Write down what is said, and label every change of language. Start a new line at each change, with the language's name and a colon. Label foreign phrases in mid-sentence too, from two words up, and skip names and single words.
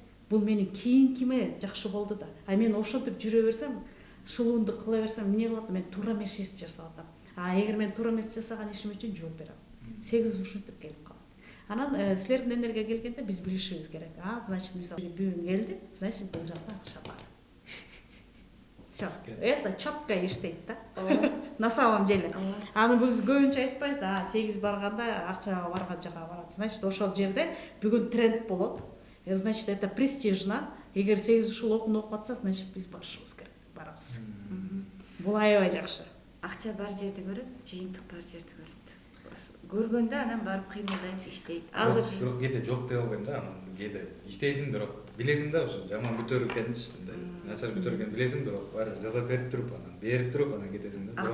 Kyrgyz: Бул менин кийинкиме жакшы болду да. А мен ошентип жүрө берсем, шылуунду кыла берсем, эмне кылат? Мен туура эмес иш жасап атам. А эгер мен туура эмес жасаган ишим үчүн жооп берем. 8 ушинтип келип калат. Анан силердин энергия келгенде биз билишибиз керек. Значит, мисалы бүгүн келди, значит, бул жакта акча бар.
Russian: Всё. Это четко
Kyrgyz: иштейт да.
Russian: На самом деле.
Kyrgyz: Аны биз көбүнчө айтпайбыз да, 8 барганда акчага барган жака барат. Значит, ошол жерде бүгүн тренд болот.
Russian: Значит, это престижно.
Kyrgyz: Эгер 8 ушул окууну окуп атса, значит, биз барышыбыз керек. Барабыз. Бул аябай жакшы. Акча бар жерди көрөт, жыйынтык бар жерди көрөт. Көргөндө анан барып кыймылдайт, иштейт. Азыр бирок кээде жок деп албайм да, анан кээде иштейсиң бирок билесиң да ошо жаман көтөрүлгенчи, мындай начар көтөрүлгөн билесиң, бирок баары жасап берип туруп анан кетесиң да.